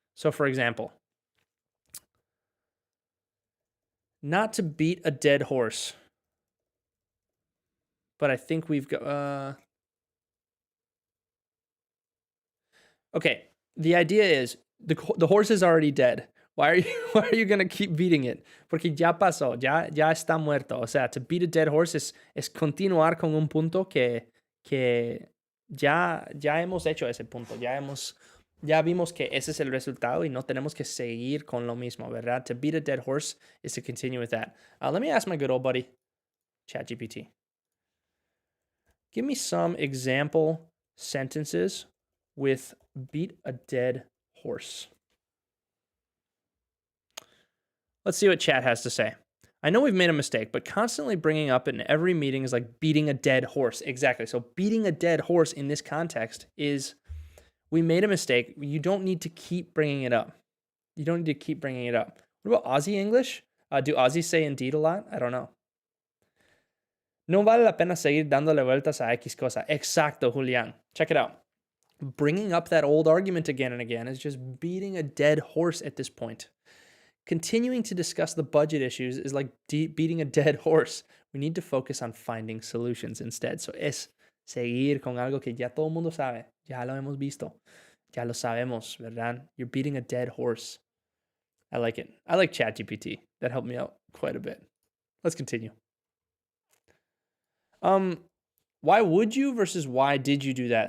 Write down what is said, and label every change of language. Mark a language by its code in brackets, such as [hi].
[en] So, for example, not to beat a dead horse. But I think we've got... Okay, the idea is the horse is already dead. Why are you going to keep beating it? [es] Porque ya pasó, ya está muerto. O sea, [en] to beat a dead horse [es] es continuar con un punto que ya hemos hecho ese punto. Ya vimos que ese es el resultado y no tenemos que seguir con lo mismo, ¿verdad? [en] To beat a dead horse is to continue with that. Let me ask my good old buddy, ChatGPT. Give me some example sentences with beat a dead horse. Let's see what chat has to say. I know we've made a mistake, but constantly bringing up in every meeting is like beating a dead horse. Exactly. So beating a dead horse in this context is we made a mistake. You don't need to keep bringing it up. You don't need to keep bringing it up. What about Aussie English? Do Aussies say indeed a lot? I don't know. [es] No vale la pena seguir dándole vueltas a X cosa. Exacto, [en] Julián. Check it out. Bringing up that old argument again and again is just beating a dead horse at this point. Continuing to discuss the budget issues is like beating a dead horse. We need to focus on finding solutions instead. [es] So es seguir con algo que ya todo el mundo sabe. Ya lo hemos visto. Ya lo sabemos, ¿verdad? [en] You're beating a dead horse. I like it. I like ChatGPT. That helped me out quite a bit. Let's continue. Why would you versus why did you do that?